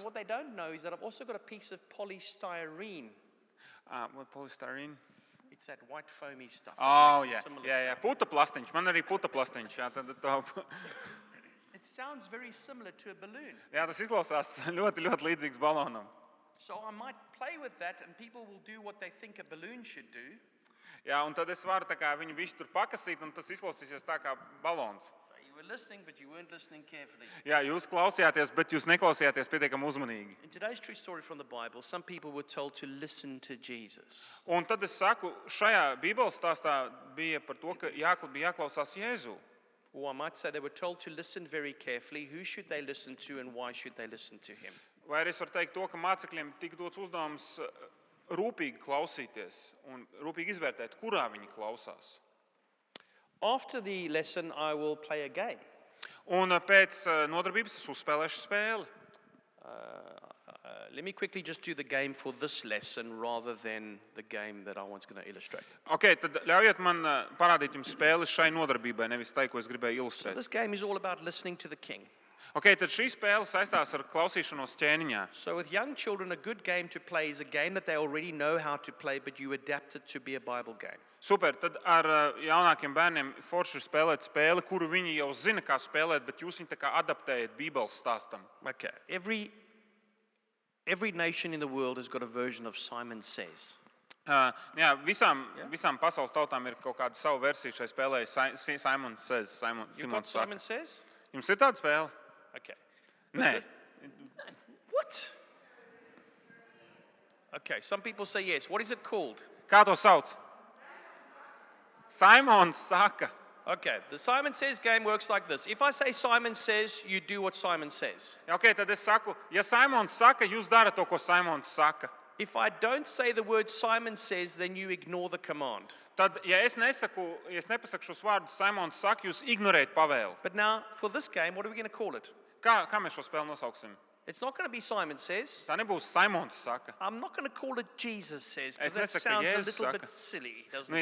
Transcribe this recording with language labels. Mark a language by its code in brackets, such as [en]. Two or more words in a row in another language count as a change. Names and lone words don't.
[en] what they don't know is that I've also got a piece of polystyrene. What polystyrene? It's that white foamy stuff. that Oh, makes a [lv] jā, [en] similar [lv] jā, [en] sound. [lv] puta plastiņš. Man arī puta plastiņš. Jā, [en] It sounds very similar to a balloon. [lv] jā, tas izklausās ļoti, ļoti līdzīgs balonam. [en] So I might play with that and people will do what they think a balloon should do. [lv] Jā, un tad es varu tā kā viņu visu tur pakasīt, un tas izklausīsies tā kā balons. [en] So you were listening, but you weren't listening carefully. [lv] Jā, jūs klausījāties, bet jūs neklausījāties pietiekami uzmanīgi. [en] In today's true story from the Bible, some people were told to listen to Jesus. [lv] Un tad es saku, šajā Bībeles stāstā bija par to, ka bija jāklausās Jēzu. [en] Or I might say they were told to listen very carefully. Who should they listen to and why should they listen to him? [lv] Vai arī es varu teikt to, ka mācekļiem tika dots uzdevums rūpīgi klausīties un rūpīgi izvērtēt, kurā viņi klausās. [en] After the lesson, I will play a game. [lv] Un pēc nodarbības es uzspēlēšu spēli. [en] Let me quickly just do the game for this lesson rather than the game that I was going to illustrate. [lv] Ok, tad ļaujiet man parādīt jums spēli šai nodarbībai, nevis tai, ko es gribēju ilustrēt. [en] This game is all about listening to the king. [lv] Ok, tad šī spēle saistās ar klausīšanos ķēniņā. [en] So with young children, a good game to play is a game that they already know how to play, but you adapt it to be a Bible game. [lv] Super, tad ar jaunākiem bērniem forši ir spēlēt spēli, kuru viņi jau zina, kā spēlēt, bet jūs viņu tā kā adaptējat Bībeles stāstam. [en] Okay. Every nation in the world has got a version of Simon Says. [lv] Jā, visām pasaules tautām ir kaut kāda sava versija šai spēlē. [en] Simons Says. You've got Simon Says? [lv] Jums ir tāda spēle? [en] Okay. [lv] Nē. [en] What? Okay, some people say yes. What is it called? [lv] Kā to sauc? Simons saka. [en] Okay, the Simon Says game works like this. If I say Simon Says, you do what Simon says. [lv] Ok, tad es saku, ja Simons saka, jūs darat to, ko Simons saka. [en] If I don't say the word Simon Says, then you ignore the command. [lv] Tad, ja es nepasaku šos vārdus, Simons saka, jūs ignorējat pavēli. [en] But now, for this game, what are we going to call it? [lv] Kā mēs šo spēli nosauksim? [en] It's not going to be Simon Says. [lv] Tā nebūs Simons saka. [en] I'm not going to call it Jesus Says, [lv] Es [en] because that [lv] nesaku, [en] sounds a [lv] Jēzus [en] little [lv] saka. [en] bit silly, doesn't [lv] Nu, es